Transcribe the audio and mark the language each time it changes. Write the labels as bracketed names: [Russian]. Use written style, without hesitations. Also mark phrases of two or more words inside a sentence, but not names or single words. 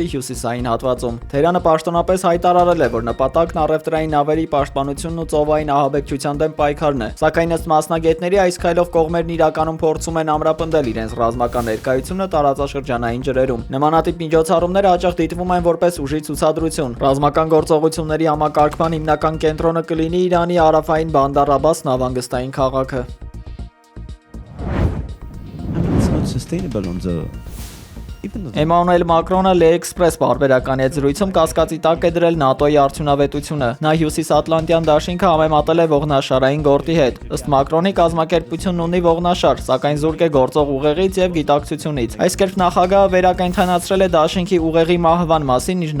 [Armenian] հյուսիսային հատվածում։ Թեհրանը պաշտոնապես հայտարարել է, որ նպատակն առևտրային նավերի պաշտպանությունն ու ծովային ահաբեկչության դեմ պայքարն է։ Սակայն ըստ մասնագետների այս քայլով կողմերն իրականում փորձում են ամրապնդել իրենց ռազմական ներկայությունը տարածաշրջանային ջրերում։ Նմանատիպ միջոցառումները հաճախ դիտվում են որպես ուժի ցուցադրություն։ Ռազմական գործողությունների համակարգման հիմնական կենտրոնը կլինի Իրանի հարավային Բանդար Abbas նավանգստային քաղաքը։ [English] It's not sustainable on the [Armenian] Էմանուել Մակրոնը L'Express պարբերականի հետ զրույցում կասկածի տակ է դրել ՆԱՏՕ-ի արդյունավետությունը։ Նա Հյուսիսատլանտյան դաշինքը համեմատել է ողնաշարային գորտի հետ։ Ըստ Մակրոնի կազմակերպությունն ունի ողնաշար, սակայն զուրկ է գործող ուղեղից եւ գիտակցությունից։ Այս կերպ նախագահը վերակենդանացրել է դաշինքի ուղեղի մահվան մասին իր